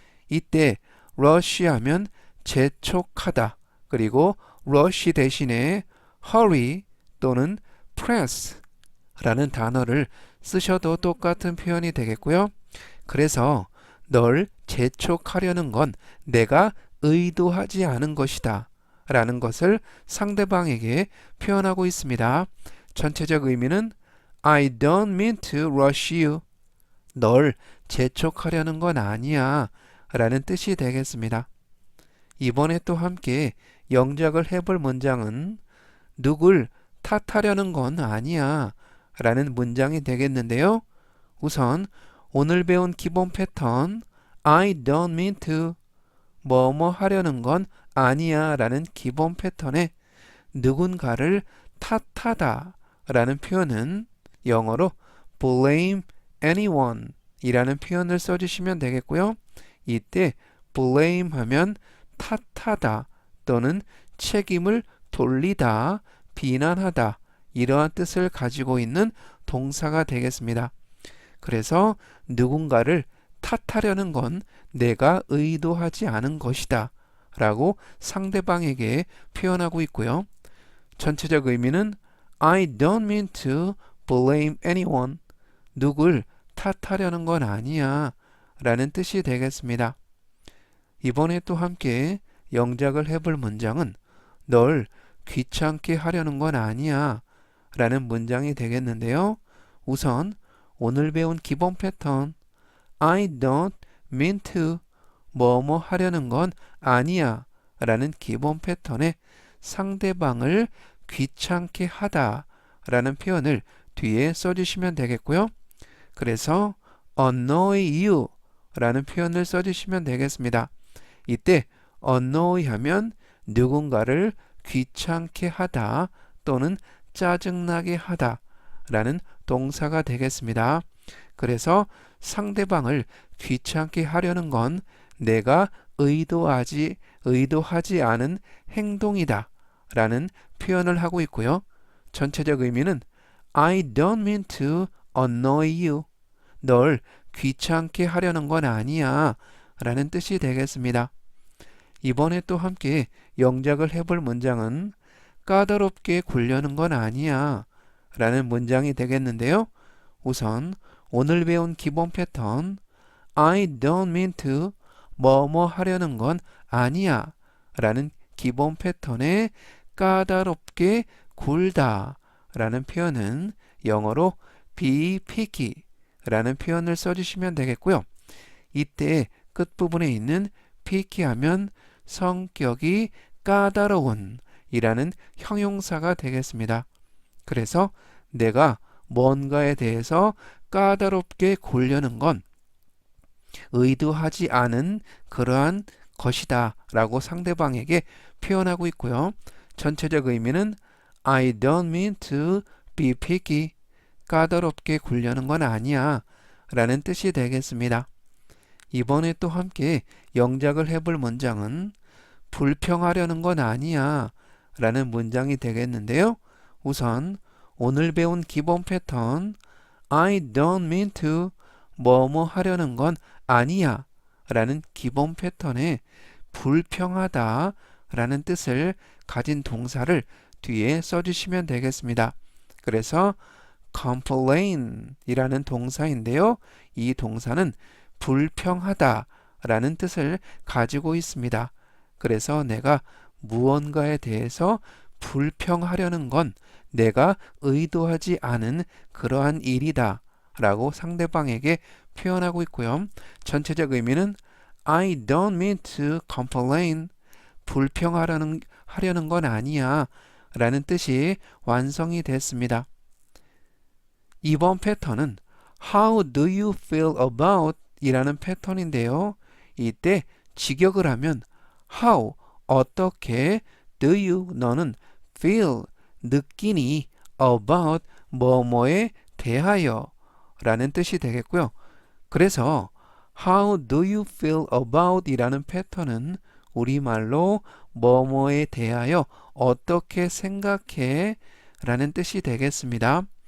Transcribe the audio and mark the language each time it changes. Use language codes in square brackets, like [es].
[ko] 이때 rush 하면 재촉하다 그리고 rush 대신에 hurry 또는 press 라는 단어를 쓰셔도 똑같은 표현이 되겠고요. 그래서 널 재촉하려는 건 내가 의도하지 않은 것이다 라는 것을 상대방에게 표현하고 있습니다. 전체적 의미는 [en] I don't mean to rush you. [ko] 널 재촉하려는 건 아니야 라는 뜻이 되겠습니다. 이번에 또 함께 영작을 해볼 문장은 누굴 탓하려는 건 아니야 라는 문장이 되겠는데요. 우선 오늘 배운 기본 패턴 [en] I don't mean to [ko] 뭐뭐 하려는 건 아니야 라는 기본 패턴에 누군가를 탓하다 라는 표현은 영어로 [en] blame anyone [ko] 이라는 표현을 써주시면 되겠고요. 이때 blame 하면 탓하다 또는 책임을 돌리다, 비난하다 이러한 뜻을 가지고 있는 동사가 되겠습니다. 그래서 누군가를 탓하려는 건 내가 의도하지 않은 것이다 라고 상대방에게 표현하고 있고요. 전체적 의미는 [en] I don't mean to blame anyone. [ko] 누굴 탓하려는 건 아니야 라는 뜻이 되겠습니다. 이번에 또 함께 영작을 해볼 문장은 널 귀찮게 하려는 건 아니야 라는 문장이 되겠는데요. 우선 오늘 배운 기본 패턴 [en] I don't mean to [ko] 뭐뭐 하려는 건 아니야 라는 기본 패턴에 상대방을 귀찮게 하다 라는 표현을 뒤에 써주시면 되겠고요. 그래서 [en] annoy you [ko] 라는 표현을 써주시면 되겠습니다. 이때 annoy 하면 누군가를 귀찮게 하다 또는 짜증나게 하다 라는 동사가 되겠습니다. 그래서 상대방을 귀찮게 하려는 건 내가 의도하지 않은 행동이다 라는 표현을 하고 있고요. 전체적 의미는 [en] I don't mean to annoy you. [ko] 널 귀찮게 하려는 건 아니야 라는 뜻이 되겠습니다. 이번에 또 함께 영작을 해볼 문장은 까다롭게 굴려는 건 아니야 라는 문장이 되겠는데요. 우선 오늘 배운 기본 패턴 [en] I don't mean to [ko] 뭐뭐 하려는 건 아니야 라는 기본 패턴에 까다롭게 굴다 라는 표현은 영어로 [en] be picky [ko] 라는 표현을 써주시면 되겠고요. 이때 끝부분에 있는 picky 하면 성격이 까다로운 이라는 형용사가 되겠습니다. 그래서 내가 뭔가에 대해서 까다롭게 굴려는 건 의도하지 않은 그러한 것이다 라고 상대방에게 표현하고 있고요. 전체적 의미는 [en] I don't mean to be picky. [ko] 까다롭게 굴려는 건 아니야 라는 뜻이 되겠습니다. 이번에 또 함께 영작을 해볼 문장은 불평하려는 건 아니야 라는 문장이 되겠는데요. 우선 오늘 배운 기본 패턴 [en] I don't mean to [ko] 뭐뭐 하려는 건 아니야 라는 기본 패턴에 불평하다 라는 뜻을 가진 동사를 뒤에 써주시면 되겠습니다. 그래서 complain 이라는 동사인데요. 이 동사는 불평하다 라는 뜻을 가지고 있습니다. 그래서 내가 무언가에 대해서 불평하려는 건 내가 의도하지 않은 그러한 일이다 라고 상대방에게 표현하고 있고요. 전체적 의미는 [en] I don't mean to complain. [ko] 하려는 건 아니야 라는 뜻이 완성이 됐습니다. 이번 패턴은 [en] How do you feel about [ko] 이라는 패턴인데요. 이때 직역을 하면 How, 어떻게, [en] do you, [ko] 너는 feel, 느끼니, about, 뭐뭐에 대하여 라는 뜻이 되겠고요. 그래서 [en] How do you feel about [ko] 이라는 패턴은 우리말로 뭐뭐에 대하여 어떻게 생각해 라는 뜻이 되겠습니다.